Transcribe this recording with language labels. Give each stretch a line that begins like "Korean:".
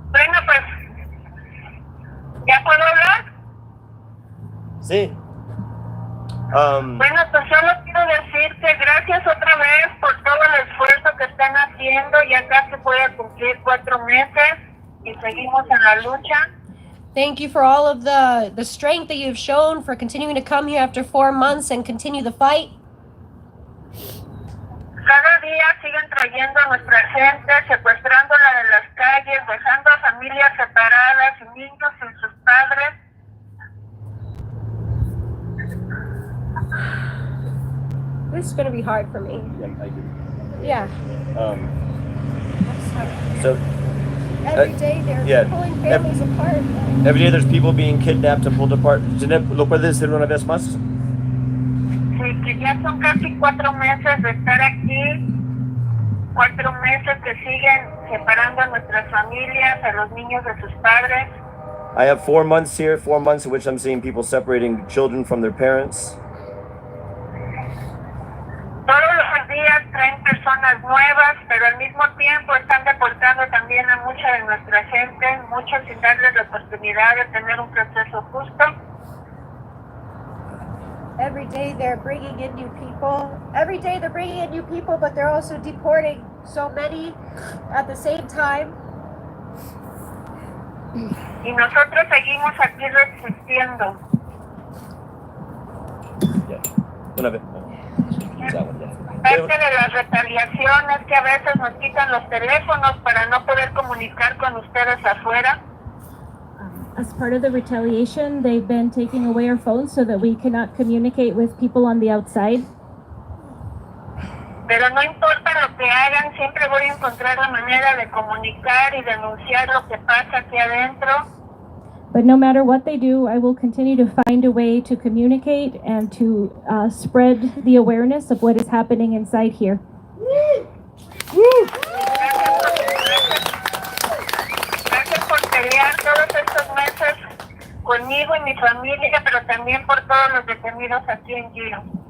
Spanish: Bueno, pues, ¿ya puedo hablar? Sí. Bueno, pues solo quiero decirte gracias otra vez por todo el esfuerzo que están haciendo. Ya casi voy a cumplir 4 meses y seguimos en la lucha.
English: Thank you for all of the strength that you've shown for continuing to come here after 4 months and continue the fight.
Spanish: Cada día siguen trayendo a nuestra gente, secuestrándola de las calles, dejando a familias separadas y niños sin sus padres.
English: This is going to be hard for me. Yeah. So Every day they're yeah. pulling families apart. every day there's people being kidnapped and pulled apart.
Spanish: Janet, ¿lo puedes decir una vez más? Sí, que ya son casi 4 meses de estar aquí, 4 meses que siguen separando a nuestras familias, a los niños de sus padres.
English: I have 4 months here, 4 months in which I'm seeing people separating children from their parents.
Spanish: Todos los días traen personas nuevas, pero al mismo tiempo están deportando también a mucha de nuestra gente, muchos sin darles la oportunidad de tener un proceso justo.
English: Every day they're bringing in new people. Every day they're bringing in new people, but they're also deporting so many at the same time.
Spanish: Y nosotros seguimos aquí resistiendo. Una vez. Parte de las retaliaciones que a veces nos quitan los teléfonos para no poder comunicar con ustedes afuera.
English: As part of the retaliation, they've been taking away our phones so that we cannot communicate with people on the outside.
Spanish: Pero no importa lo que hagan, siempre voy a encontrar la manera de comunicar y denunciar lo que pasa aquí adentro.
English: But no matter what they do, I will continue to find a way to communicate and to spread the awareness of what is happening inside here.
Spanish: Gracias por pelear todos estos meses conmigo y mi familia, pero también por todos los detenidos aquí en Giro.